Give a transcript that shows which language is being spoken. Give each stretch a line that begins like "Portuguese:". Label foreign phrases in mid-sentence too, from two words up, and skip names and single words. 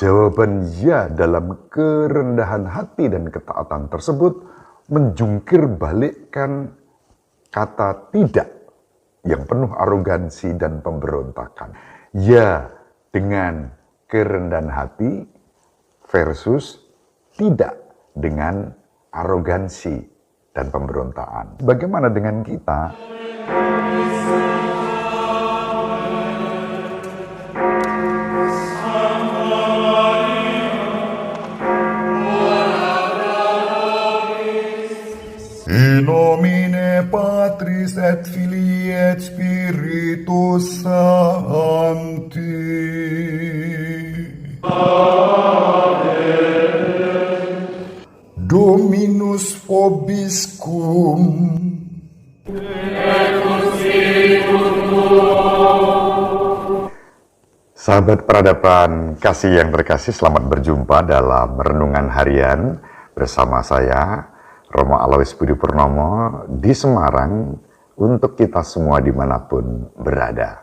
Indonesian: Jawaban ya dalam kerendahan hati dan ketaatan tersebut menjungkir balikkan kata tidak yang penuh arogansi dan pemberontakan. Ya dengan kerendahan hati versus tidak dengan arogansi dan pemberontakan. Bagaimana dengan kita?
Latin: In nomine Patris et Filii et Spiritus Sancti. Dominus vobiscum.
Indonesian: Sahabat peradaban kasih yang terkasih, selamat berjumpa dalam Renungan Harian bersama saya, Romo Alois Budi Purnomo di Semarang untuk kita semua dimanapun berada.